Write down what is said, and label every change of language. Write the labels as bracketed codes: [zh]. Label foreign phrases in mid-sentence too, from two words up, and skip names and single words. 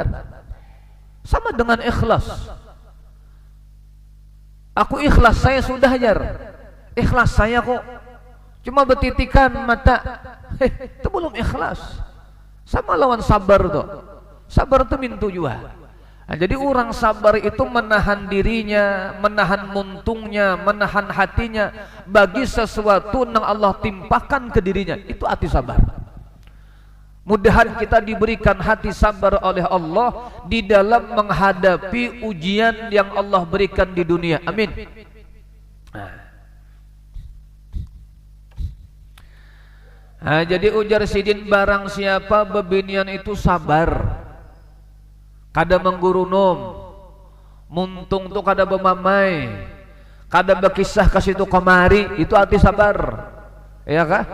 [id] Sama dengan ikhlas. [bjn] Aku ikhlas, saya sudah jar. Ikhlas saya kok. Cuma betitikan mata. Itu belum ikhlas. Sama lawan sabar tuh. Sabar tuh mintu juga. [id] Nah, jadi orang sabar itu menahan dirinya, menahan muntungnya, menahan hatinya bagi sesuatu yang Allah timpakan ke dirinya. Itu hati sabar. Mudahan kita diberikan hati sabar oleh Allah di dalam menghadapi ujian yang Allah berikan di dunia. Amin. [bjn] Nah, jadi ujar Sidin, barang siapa bebinian itu sabar, kada menggurunum, muntung tu kada bemamai, kada berkisah kasih tu kemari, itu hati sabar, ya kah?